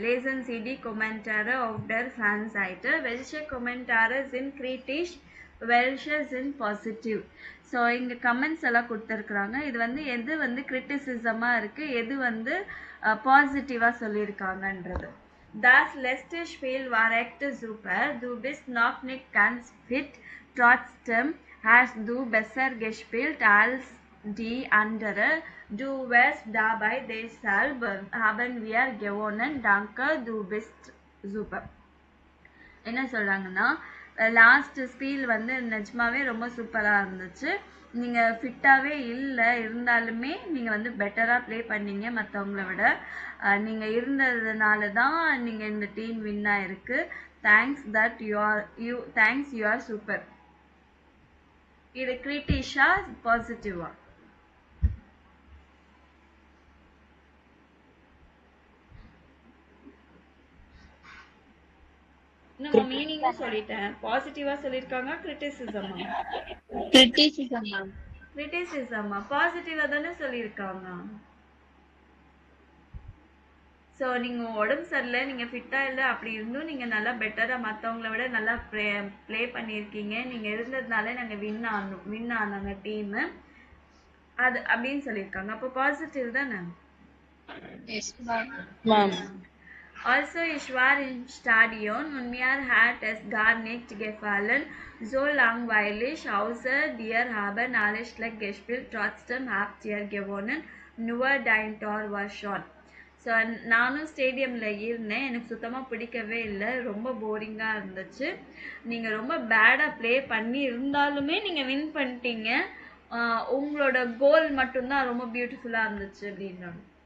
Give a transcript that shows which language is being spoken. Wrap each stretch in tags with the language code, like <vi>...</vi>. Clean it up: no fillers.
<de>Lesen Sie die Kommentare auf der Fanseite. Welche Kommentare sind kritisch, welche sind positiv?</de> <ta>So இங்கே comments எல்லாம் கொடுத்துருக்குறாங்க. இது வந்து எது வந்து கிரிட்டிசிசமாக இருக்குது, எது வந்து பாசிட்டிவாக சொல்லியிருக்காங்கன்றது.</ta> <de>Das letzte Spiel war echt super. Du bist noch nicht ganz fit. Trotzdem hast du besser gespielt als die andere. Du warst dabei, deshalb haben wir gewonnen. Danke, du bist super.</de> <ta>என்ன சொல்கிறாங்கன்னா, last ஸ்பீல் வந்து நிஜமாவே ரொம்ப சூப்பராக இருந்துச்சு. நீங்கள் ஃபிட்டாகவே இல்லை, இருந்தாலுமே நீங்கள் வந்து பெட்டராக ப்ளே பண்ணீங்க மற்றவங்கள விட. நீங்கள் இருந்ததுனால தான் நீங்கள் இந்த டீம் வின் ஆயிருக்கு. Thanks that thanks you are super. இது கிரிட்டிஷா பாசிட்டிவா? நான் மீனிங்கா சொல்லிட்டேன். பாசிட்டிவா சொல்லிருக்காங்க, கிரிட்டிசிசமா?</ta> <en>Criticism, ma'am.</en> <ta>கிரிட்டிசிசமா? பாசிட்டிவா தானே சொல்லியிருக்காங்க. ஸோ நீங்கள் உடம்பு சரியில்லை, நீங்கள் ஃபிட்டாக இல்லை, அப்படி இருந்தும் நீங்கள் நல்லா பெட்டராக மற்றவங்கள விட நல்லா ப்ளே பண்ணியிருக்கீங்க. நீங்கள் இருந்ததுனால நாங்கள் வின் ஆனாங்க டீமு, அது அப்படின்னு சொல்லியிருக்காங்க. அப்போ பாசிட்டிவ் தானே?</ta> <en>Yes, ma'am. Ma'am.</en> <de>Also, ich war im Stadion und mir hat es gar nicht gefallen. So langweilig, außer dir haben alle schlecht gespielt. Trotzdem habt ihr gewonnen. Nur dein Tor war schon.</de> <ta>So நானும் ஸ்டேடியமில் இருந்தேன், எனக்கு சுத்தமாக பிடிக்கவே இல்லை, ரொம்ப போரிங்காக இருந்துச்சு. நீங்கள் ரொம்ப பேடாக ப்ளே பண்ணி இருந்தாலுமே நீங்கள் வின் பண்ணிட்டீங்க. உங்களோட கோல் மட்டும்தான் ரொம்ப பியூட்டிஃபுல்லாக இருந்துச்சு அப்படின்றாங்க.</ta>